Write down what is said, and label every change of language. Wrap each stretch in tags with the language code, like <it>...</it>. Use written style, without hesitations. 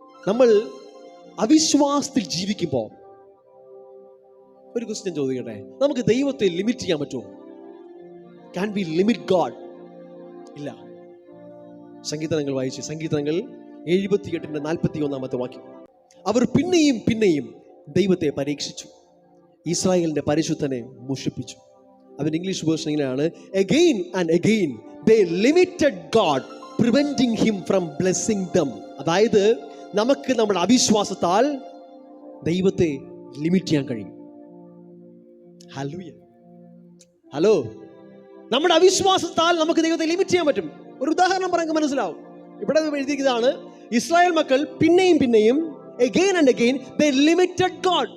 <ml>നമ്മൾ അവിശ്വാസത്തിൽ ജീവിക്കുമ്പോൾ ഒരു ക്വസ്റ്റ്യൻ ചോദിക്കട്ടെ, നമുക്ക് ദൈവത്തെ ലിമിറ്റ് ചെയ്യാൻ പറ്റുമോ?</ml> <en>Can be limit God?</en> <ml>ഇല്ല. സങ്കീർത്തനങ്ങൾ വായിച്ച്, സങ്കീർത്തനങ്ങൾ 78:41 വാക്യം, അവർ പിന്നെയും പിന്നെയും ദൈവത്തെ പരീക്ഷിച്ചു, ഇസ്രായേലിന്റെ പരിശുദ്ധനെ മുഷിപ്പിച്ചു. അവൻ ഇംഗ്ലീഷ് വേർഷൻ ഇങ്ങനെയാണ്,</ml> <en>again and again they limited God, preventing him from blessing them.</en> <ml>അതായത് നമുക്ക് നമ്മുടെ അവിശ്വാസത്താൽ ദൈവത്തെ ലിമിറ്റ് ചെയ്യാൻ കഴിയും. ഹലോ, നമ്മുടെ അവിശ്വാസത്താൽ നമുക്ക് ദൈവത്തെ ലിമിറ്റ് ചെയ്യാൻ പറ്റും. ഒരു ഉദാഹരണം പറയാൻ മനസ്സിലാവും. ഇവിടെ എഴുതിയിരിക്കുന്നതാണ്, ഇസ്രായേൽ മക്കൾ പിന്നെയും പിന്നെയും</ml> <en>again and again they limited God.</en>